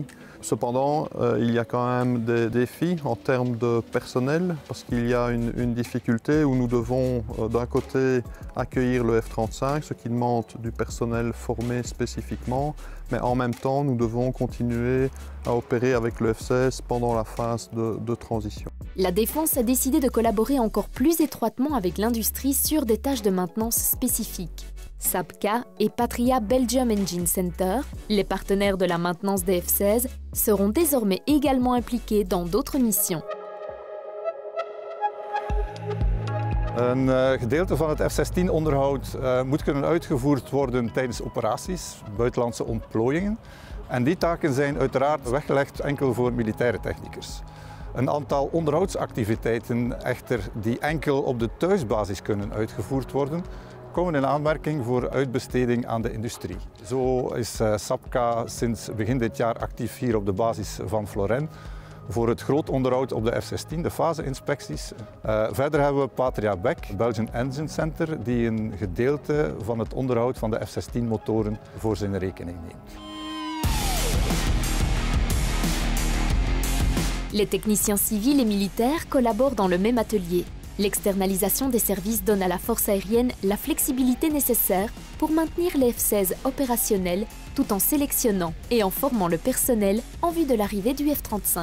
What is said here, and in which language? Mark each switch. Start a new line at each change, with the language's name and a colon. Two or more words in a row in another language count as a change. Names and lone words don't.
French: Cependant, il y a quand même des défis en termes de personnel parce qu'il y a une difficulté où nous devons d'un côté accueillir le F-35, ce qui demande du personnel formé spécifiquement, mais en même temps nous devons continuer à opérer avec le F-16 pendant la phase de transition. La défense a décidé de collaborer encore plus étroitement avec l'industrie sur des tâches de maintenance spécifiques. Sapka et Patria Belgium Engine Center, les partenaires de la maintenance des F-16, seront désormais également impliqués dans d'autres missions.
Dutch: Een gedeelte van het F-16-onderhoud moet kunnen uitgevoerd worden tijdens operaties, buitenlandse ontplooiingen. En die taken zijn uiteraard weggelegd enkel voor militaire techniekers. Een aantal onderhoudsactiviteiten echter die enkel op de thuisbasis kunnen uitgevoerd worden, komen in aanmerking voor uitbesteding aan de industrie. Zo is Sapka sinds begin dit jaar actief hier op de basis van Florennes voor het grootonderhoud op de F-16, de faseinspecties. Verder hebben we Patria Beck, Belgian Engine Center, die een gedeelte van het onderhoud van de F-16-motoren voor zijn rekening neemt.
French: Les techniciens civils et militaires collaborent dans le même atelier. L'externalisation des services donne à la force aérienne la flexibilité nécessaire pour maintenir les F-16 opérationnels tout en sélectionnant et en formant le personnel en vue de l'arrivée du F-35.